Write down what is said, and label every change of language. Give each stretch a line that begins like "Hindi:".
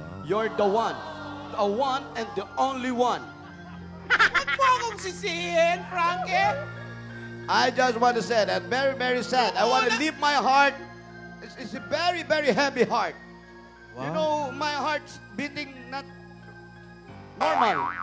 English: You're the one and the only one.
Filipino: Huwag mo akong sisihin, Frankie.
English: I just want to say that very, very sad. I want to leave my heart. It's a very, very heavy heart. You know, my heart's beating not normal.